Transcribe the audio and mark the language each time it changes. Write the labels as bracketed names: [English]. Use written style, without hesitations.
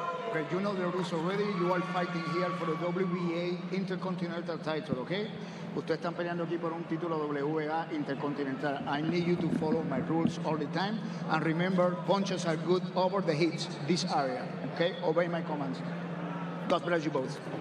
[English] Okay, you know the rules already. You are fighting here for the WBA Intercontinental title, okay? [Spanish] Ustedes están peleando aquí por un título WBA Intercontinental. [English] I need you to follow my rules all the time. And remember, punches are good over the hits, this area, okay? Obey my commands. God bless you both.